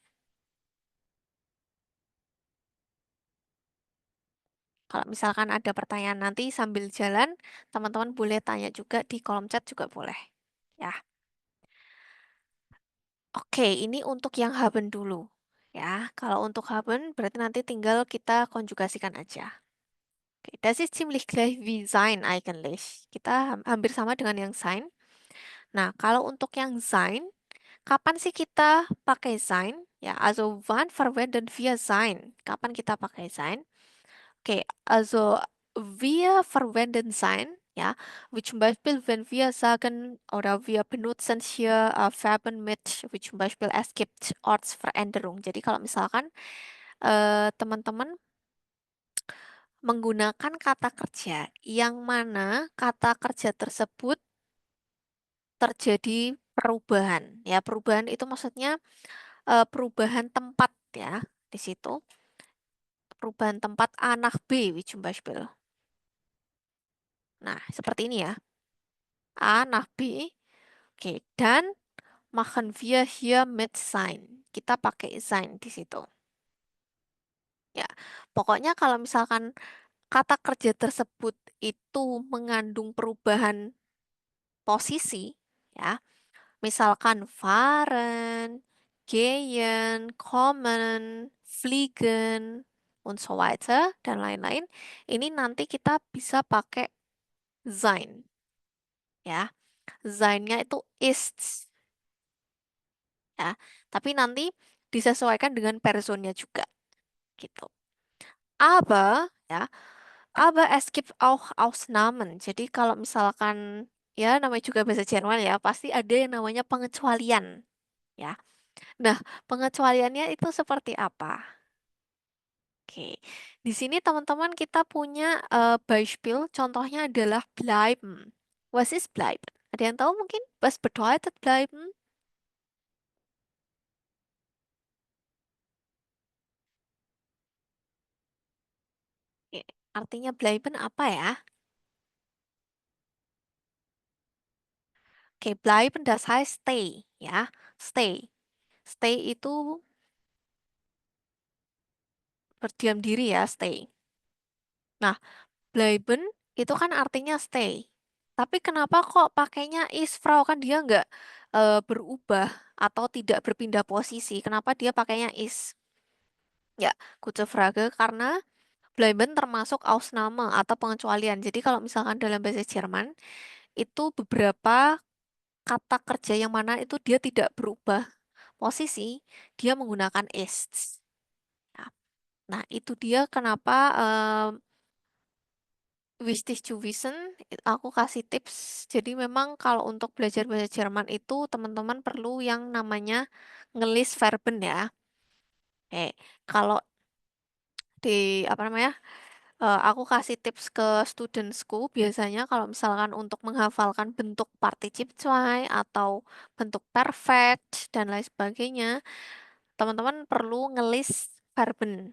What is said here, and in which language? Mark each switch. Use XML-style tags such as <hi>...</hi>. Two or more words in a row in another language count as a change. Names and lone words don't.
<id>Kalau misalkan ada pertanyaan nanti sambil jalan, teman-teman boleh tanya juga di kolom chat juga boleh. Ya. Oke, ini untuk yang haben dulu. Ya, kalau untuk haben berarti nanti tinggal kita konjugasikan aja. Oke,</id> <de>das ist ziemlich gleich wie sein eigentlich.</de> <id>Kita hampir sama dengan yang sein. Nah, kalau untuk yang sein, kapan sih kita pakai sein?</id> <de>Ya, also wann verwenden wir sein?</de> <id>Kapan kita pakai sein?</id> <de>Okay, also wir verwenden sein, ja, wie zum Beispiel, wenn wir sagen oder wir benutzen hier Verben mit, wie zum Beispiel, es gibt Ortsveränderung.</de> <id>Jadi kalau misalkan teman-teman menggunakan kata kerja yang mana kata kerja tersebut terjadi perubahan, ya perubahan itu maksudnya perubahan tempat ya di situ, perubahan tempat</id> <de>A nach B, wie zum Beispiel.</de> <id>Nah, seperti ini ya.</id> <de>A nach B. Oke, dan machen wir hier mit sein.</de> <id>Kita pakai sein di situ. Ya, pokoknya kalau misalkan kata kerja tersebut itu mengandung perubahan posisi, ya, misalkan fahren, gehen, kommen, fliegen,</id> <de>und so weiter,</de> <id>dan lain-lain, ini nanti kita bisa pakai sein. Ya, sein-nya itu ist. Ya, tapi nanti disesuaikan dengan personnya juga gitu.</id> <de>Aber es gibt auch Ausnahmen.</de> <id>Jadi kalau misalkan ya namanya juga bahasa Jerman ya, pasti ada yang namanya pengecualian ya. Nah, pengecualiannya itu seperti apa? Oke. Di sini teman-teman kita punya Beispiel, contohnya adalah bleiben.</id> <de>Was ist bleiben?</de> <id>Ada yang tahu mungkin?</id> <de>Was bedeutet bleiben?</de> <id>Oke, artinya bleiben apa ya? Oke,</id> <de>bleiben das heißt stay, ya. Stay.</de> <id>Stay itu berdiam diri ya, stay. Nah, bleiben itu kan artinya stay. Tapi kenapa kok pakainya is Frau? Kan dia nggak berubah atau tidak berpindah posisi. Kenapa dia pakainya is? Ya,</id> <de>gute Frage,</de> <id>karena bleiben termasuk Ausnahme atau pengecualian. Jadi kalau misalkan dalam bahasa Jerman, itu beberapa kata kerja yang mana itu dia tidak berubah posisi, dia menggunakan ist. Ya. Nah, itu dia kenapa</id> <de>wichtig zu wissen,</de> <id>aku kasih tips. Jadi memang kalau untuk belajar bahasa Jerman itu teman-teman perlu yang namanya ngelis verben ya. Oke, kalau di apa namanya? Aku kasih tips ke studentsku biasanya kalau misalkan untuk menghafalkan bentuk</id> <de>particip zwei</de> <id>atau bentuk perfect dan lain sebagainya, teman-teman perlu ngelis verben.</id>